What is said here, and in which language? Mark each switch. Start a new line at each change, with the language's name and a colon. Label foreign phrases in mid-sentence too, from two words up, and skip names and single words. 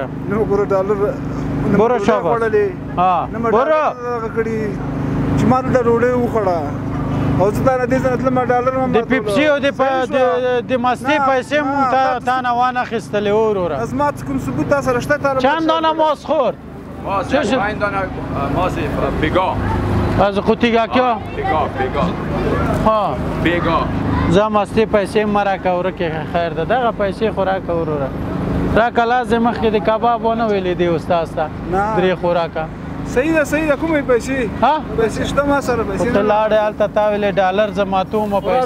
Pashto: نو ګوره ډالر
Persian: برو شاباس برو
Pashto: چې ما دلته ډوډۍ وخوړه او زه تا نه دې ځای نه تلم ډالر هم د پیپسي او د مستې پیسې مونږ تا نه وانخیستلې وروره زما کوم ثبوت تا سره شته
Persian: چند دانه ماست خور 5 دانه ماست بیگا از قوطیگاکیا ها بیگا
Pashto: زه مستې پیسې مه راکړه ورکې خیر ده دغه پیسې خو راکړه وروره راکړه لازم مخکې د کباب ونه ویلې دی استاد ته 3 خوراکه صحیح ده کومې پیسې ها پیسې شته ما سره پیسې ته لاړې هلته تا ویلې ډالر زه ماتوم او پیسې